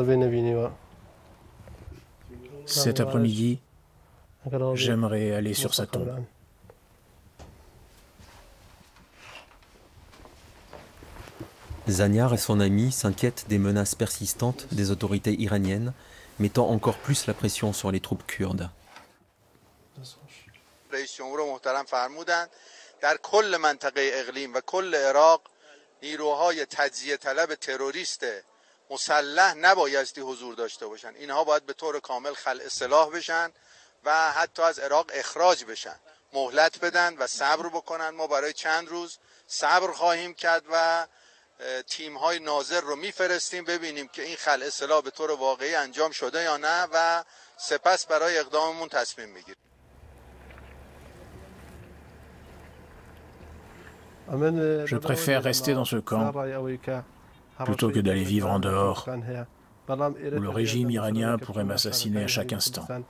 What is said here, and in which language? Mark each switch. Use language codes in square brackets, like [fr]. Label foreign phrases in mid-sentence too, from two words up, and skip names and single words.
[fr] Cet après-midi, j'aimerais aller sur sa tombe. Zanyar et son ami s'inquiètent des menaces persistantes des autorités iraniennes, mettant encore plus la pression sur les troupes kurdes. [fa] مسلح نبایستی حضور داشته باشن. اینها باید به طور کامل خلع سلاح بشن و حتی از عراق اخراج بشن. مهلت بدن و صبر بکنن. ما برای چند روز صبر خواهیم کرد و تیم‌های ناظر رو میفرستیم ببینیم که این خلع سلاح به طور واقعی انجام شده یا نه و سپس برای اقداممون تصمیم میگیریم. [fr] Je préfère rester dans ce camp plutôt que d'aller vivre en dehors, où le régime iranien pourrait m'assassiner à chaque instant.